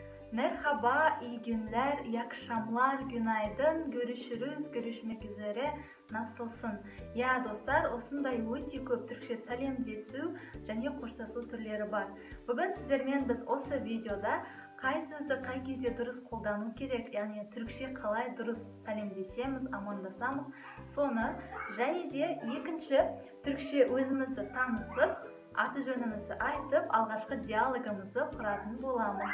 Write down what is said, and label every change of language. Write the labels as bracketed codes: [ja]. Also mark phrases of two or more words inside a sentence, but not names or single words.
[tr] Merhaba, iyi günler, iyi akşamlar, günaydın, görüşmek üzere, nasılsın? Ya dostlar, [kk] осындай өте көп түркше сәлемдесу және қоштасу түрлері бар. Бүгін сіздермен біз осы видеода қай сөзді қай кезде дұрыс қолдану керек, яғни түркше қалай дұрыс сәлемдесеміз, амандасамыз, соны және де екінші түркше өзімізді танысып, аты жөнімізді айтып, алғашқы диалогымызды құратын боламыз.